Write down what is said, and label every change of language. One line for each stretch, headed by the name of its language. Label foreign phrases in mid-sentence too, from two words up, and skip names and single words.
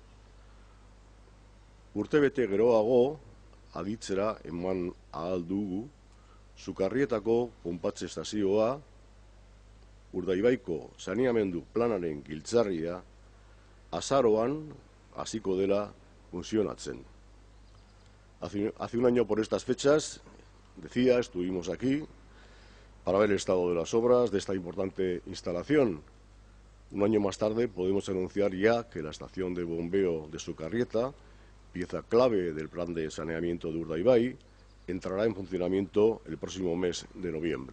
Basque: Urtebete geroago aditzera eman ahal dugu Sukarrietako ponpatze estazioa, Urdaibaiko saneamendu planaren giltzarria azaroan hasiko dela funtzionatzen.
Spanish: Hace un año por estas fechas, decía, estuvimos aquí para ver el estado de las obras de esta importante instalación. Un año más tarde podemos anunciar ya que la estación de bombeo de Sukarrieta, pieza clave del plan de saneamiento de Urdaibai, entrará en funcionamiento el próximo mes de noviembre.